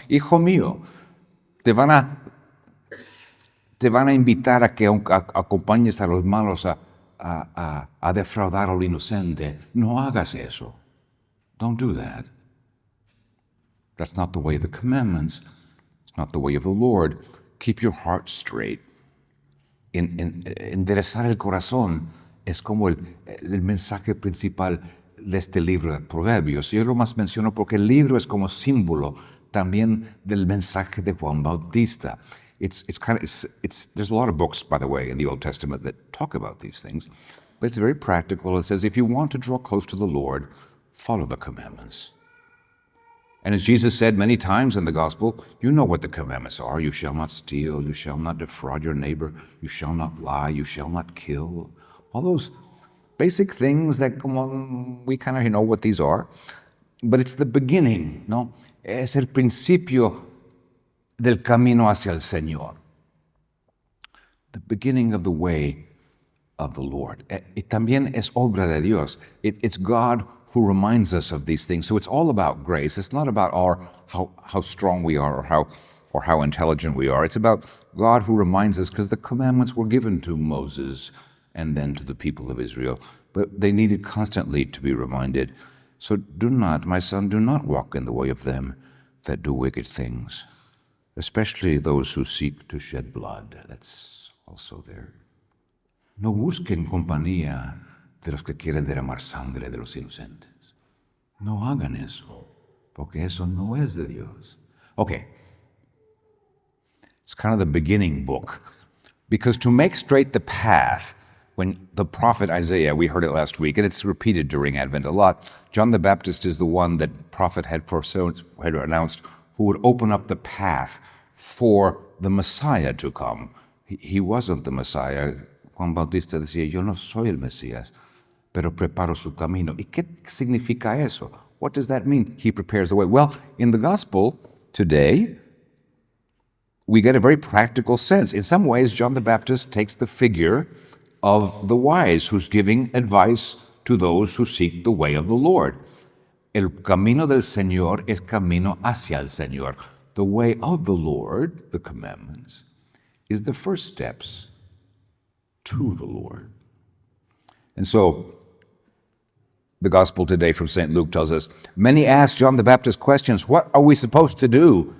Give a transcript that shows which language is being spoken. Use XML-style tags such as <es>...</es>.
<es>Hijo mío, te van a invitar a que acompañes a los malos a defraudar a lo inocente. No hagas eso.</es> <en>Don't do that. That's not the way of the commandments. It's not the way of the Lord. Keep your heart straight.</en> <es>Enderezar el corazón es como el mensaje principal de este libro de Proverbios. Yo lo más menciono porque el libro es como símbolo también del mensaje de Juan Bautista.</es> <en>There's a lot of books, by the way, in the Old Testament that talk about these things, but it's very practical. It says, if you want to draw close to the Lord, follow the commandments. And as Jesus said many times in the gospel, you know what the commandments are. You shall not steal, you shall not defraud your neighbor, you shall not lie, you shall not kill. All those basic things that we kind of know what these are. But it's the beginning, ¿no?</en> <es>Es el principio del camino hacia el Señor.</es> <en>The beginning of the way of the Lord.</en> <es>Y también es obra de Dios.</es> <en>It's God who reminds us of these things. So it's all about grace. It's not about how strong we are or how intelligent we are. It's about God who reminds us, because the commandments were given to Moses and then to the people of Israel. But they needed constantly to be reminded. So do not, my son, do not walk in the way of them that do wicked things, especially those who seek to shed blood. That's also there.</en> <es>No busquen compañía de los que quieren derramar sangre de los inocentes. No hagan eso, porque eso no es de Dios.</es> <en>Okay. It's kind of the beginning book. Because to make straight the path, when the prophet Isaiah, we heard it last week, and it's repeated during Advent a lot, John the Baptist is the one that the prophet had announced who would open up the path for the Messiah to come. He wasn't the Messiah.</en> <es>Juan Bautista decía, yo no soy el Mesías, pero preparo su camino. ¿Y qué significa eso?</es> <en>What does that mean? He prepares the way. Well, in the gospel today, we get a very practical sense. In some ways, John the Baptist takes the figure of the wise who's giving advice to those who seek the way of the Lord.</en> <es>El camino del Señor es camino hacia el Señor.</es> <en>The way of the Lord, the commandments, is the first steps to the Lord. And so, the gospel today from St. Luke tells us, many asked John the Baptist questions, what are we supposed to do?</en>